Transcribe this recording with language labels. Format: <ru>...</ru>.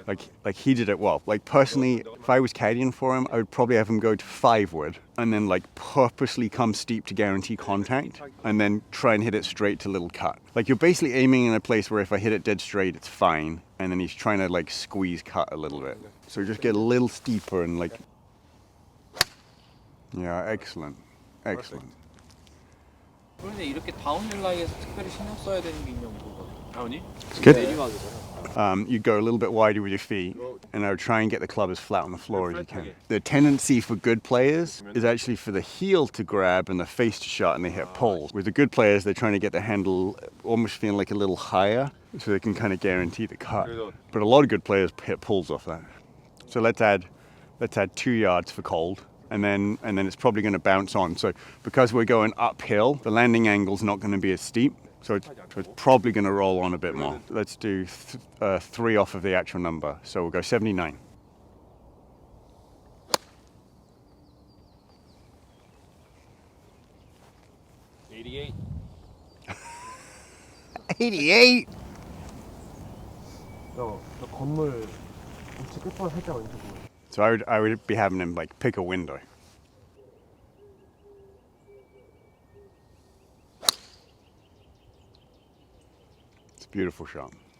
<en>Like he did it well. Like personally, if I was caddying for him, I would probably have him go to 5 wood and then like purposely come steep to guarantee contact and then try and hit it straight to little cut. Like you're basically aiming in a place where if I hit it dead straight, it's fine. And then he's trying to like squeeze cut a little bit. So just get a little steeper and like, yeah, excellent. Excellent.</en> <ko>그런데 이렇게 다운힐 라이에서 특별히 신경 써야 되는 게 있냐고 물어봐요. 다운이?</ko> <en>Good.</en> <ko>내리막이잖아.</ko> <en>You go a little bit wider with your feet, and I would try and get the club as flat on the floor as you can. The tendency for good players is actually for the heel to grab and the face to shut, and they hit pulls. With the good players, they're trying to get the handle almost feeling like a little higher, so they can kind of guarantee the cut. But a lot of good players hit pulls off that. So let's add 2 yards for cold. And then it's probably going to bounce on. So because we're going uphill, the landing angle's not going to be as steep. So it's probably going to roll on a bit more. Let's do 3 off of the actual number. So we'll go 79. $88. 88.</en> <ko>저 건물 우측 끝부분 살짝 왼쪽으로.</ko> <en>So I would be having him like pick a window. It's a beautiful shot.</en>